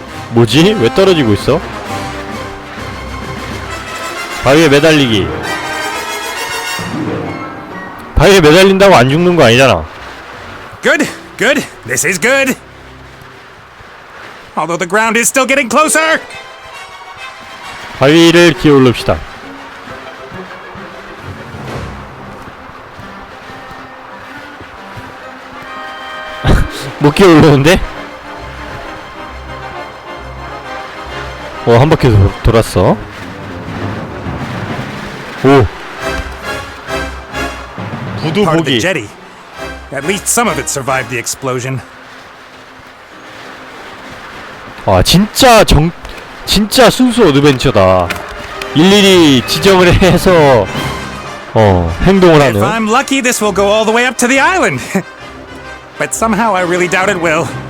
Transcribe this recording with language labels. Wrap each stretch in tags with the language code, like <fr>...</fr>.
<ko>뭐지? 왜 떨어지고 있어? 바위에 매달리기. 바위에 매달린다고 안 죽는 거 아니잖아.</ko> <en>Good, good. This is good. Although the ground is still getting closer.</en> <ko>바위를 기어올릅시다. 못 기어올르는데? 한 바퀴 돌았어. 오. 구두</ko> <en>Part of the</en> <ko>보기.</ko> <en>jetty. At least some of it survived the explosion.</en> <ko>진짜 순수 어드벤처다. 일일이 지정을 해서 행동을 하는.</ko> <en>If I'm lucky, this will go all the way up to the island. But somehow I really doubt it will.</en>